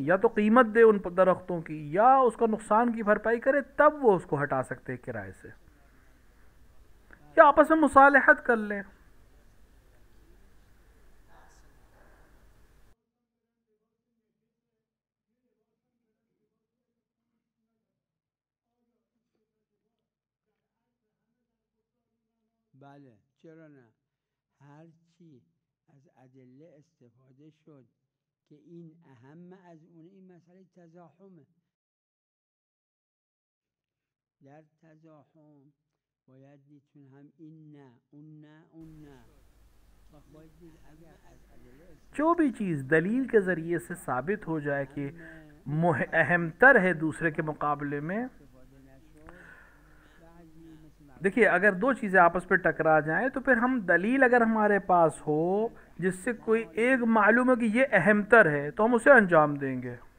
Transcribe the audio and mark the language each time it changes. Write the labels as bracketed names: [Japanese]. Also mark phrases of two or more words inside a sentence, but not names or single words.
[Urdu] یا تو قیمت دے ان درختوں کی یا اس کا نقصان کی بھرپائی کرے، تب وہ اس کو ہٹا سکتے ہیں کرائے سے، یا آپس میں مصالحت کر لیں. [Persian] بله چرا نه؟ هر چی از ادله استفاده شد که این اهم از اونه، این مسئله تزاحمه. در تزاحم باید دید چون هم این نه اون نه اون نه، باید دید اگر از ادله [Urdu] جو بھی چیز دلیل کے ذریعے سے ثابت ہو جائے کہ اہم تر ہے دوسرے کے مقابلے میں. دیکھیے اگر دو چیزیں آپس پہ ٹکرا جائیں تو پھر ہم دلیل اگر ہمارے پاس ہو جس سے کوئی ایک معلوم ہے کہ یہ اہم تر ہے تو ہم اسے انجام دیں گے.